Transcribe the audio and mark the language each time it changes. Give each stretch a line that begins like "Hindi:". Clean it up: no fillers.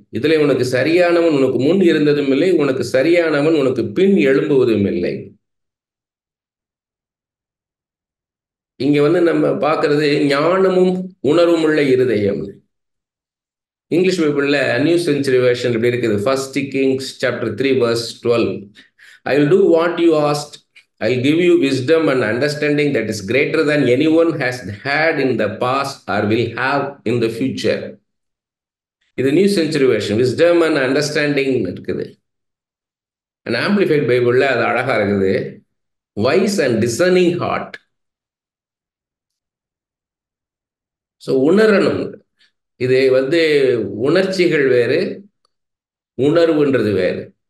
Tamil: இதுல உனக்கு சரியானவன் உனக்கு முன் இருந்ததும் இல்லை, உனக்கு சரியானவன் உனக்கு பின் எழும்புவதும் இல்லை. இங்க நம்ம பார்க்கறது ஞானமும் உணர்வுமுள்ள இருதயம். இங்கிலீஷ் பைபிள்ல நியூ செஞ்சுரி வெர்ஷன் இப்படி இருக்குது.
English: 1 Kings chapter 3 verse 12. I will do what you asked. I'll give you wisdom and understanding that is greater than anyone has had in the past or will have in the future.
Tamil: இது new century version.
English: wisdom and understanding
Tamil: இருக்குது. Amplified பைபிள்ல அது அழகா இருக்குது.
English: Wise and discerning heart.
Tamil: So உணரணும். இது உணர்ச்சிகள் வேறு, உணர்வுன்றது வேறு.